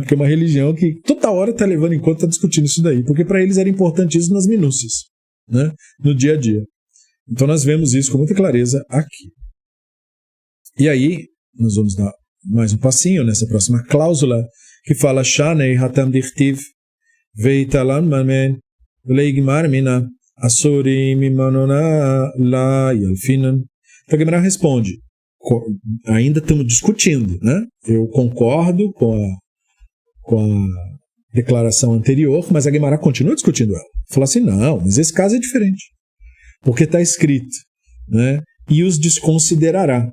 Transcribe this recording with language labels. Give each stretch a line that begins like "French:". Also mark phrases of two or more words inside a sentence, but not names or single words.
Portuguese: Porque é uma religião que toda hora está levando em conta, está discutindo isso daí, porque para eles era importante isso nas minúcias, né? No dia a dia. Então nós vemos isso com muita clareza aqui. E aí, nós vamos dar mais um passinho nessa próxima cláusula, que fala
Aramaic: שאני התם דכתיב ואית להו ממון לגמור מינה איסורי מממונא לא ילפינן.
Portuguese: Então a Gemara responde, ainda estamos discutindo, né? Eu concordo com a declaração anterior, mas a Gemara continua discutindo ela. Fala assim, não, mas esse caso é diferente. Porque está escrito, né? E os desconsiderará.